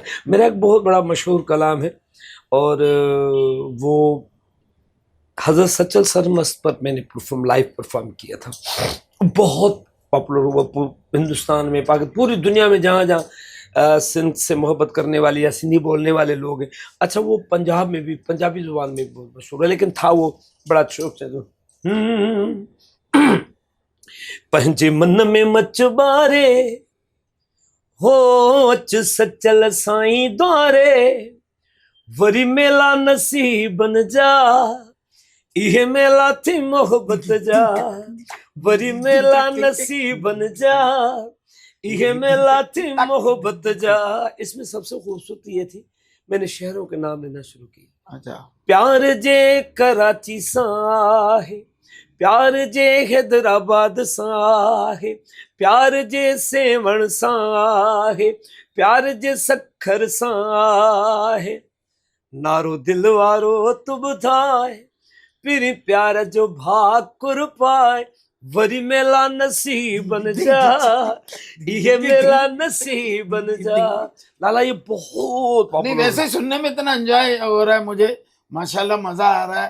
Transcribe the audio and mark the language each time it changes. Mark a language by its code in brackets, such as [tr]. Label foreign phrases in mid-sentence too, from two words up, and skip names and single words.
[hi] मेरा एक बहुत बड़ा मशहूर कलाम है और वो हजरत सचल सरमस्त पर मैंने [en] लाइव परफॉर्म [hi] किया था। बहुत पॉपुलर हुआ हिंदुस्तान में, पाकिस्तान, पूरी दुनिया में जहाँ जहाँ सिंध से मोहब्बत करने वाले या सिंधी बोलने वाले लोग हैं। अच्छा वो पंजाब में भी, पंजाबी जुबान में भी बहुत मशहूर है, लेकिन था वो बड़ा शौक से [sd] पंहिंजे मन में मचबारे हो अच सचल साईं द्वारे, वरी मेला नसीब बन जा, इहे मेला थी मोहब्बत जा, वरी मेला नसीब बन जा, इहे मेला थी मोहब्बत जा। [hi] इसमें सबसे खूबसूरती ये थी, मैंने शहरों के नाम लेना शुरू किया। अच्छा, [sd] प्यार जे कराची साहे, प्यार जे हैदराबाद साहे, प्यार जे सेवण साहे, प्यार जे सखर साहे, नारो दिल वारो तुब थाए, फिर प्यार जो भाकुर पाए, वरी मेला नसीब बन जा, ये मेला नसीब बन जा। [hi] लाला ये बहुत नहीं, वैसे ही सुनने में इतना एंजॉय हो रहा है मुझे, माशाल्लाह मजा आ रहा है।